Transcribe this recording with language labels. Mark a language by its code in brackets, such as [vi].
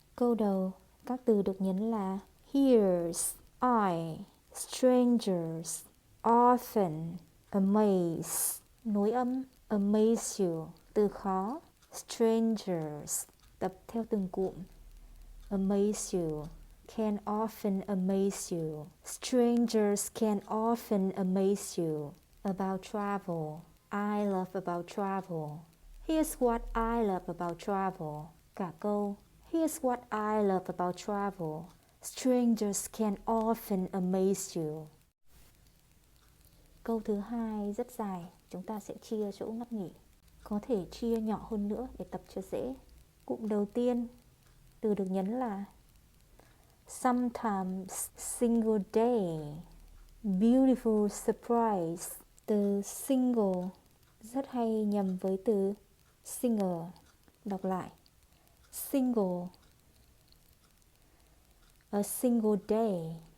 [vi] Câu đầu, các từ được nhấn là [en] hears, I, strangers, often, amaze. [vi] Nối âm, [en] amaze you, [vi] từ khó. Strangers, tập theo từng cụm. [en] Amaze you, can often amaze you. Strangers can often amaze you. About travel, I love about travel. Here's what I love about travel. [vi] Cả câu. [en] Here's what I love about travel. Strangers can often amaze you. [vi] Câu thứ hai rất dài, chúng ta sẽ chia chỗ ngắt nghỉ. Có thể chia nhỏ hơn nữa để tập cho dễ. Cụm đầu tiên, từ được nhấn là sometimes, [en] single day, beautiful surprise. [vi] Từ single rất hay nhầm với từ single. Đọc lại, [en] single, a single day.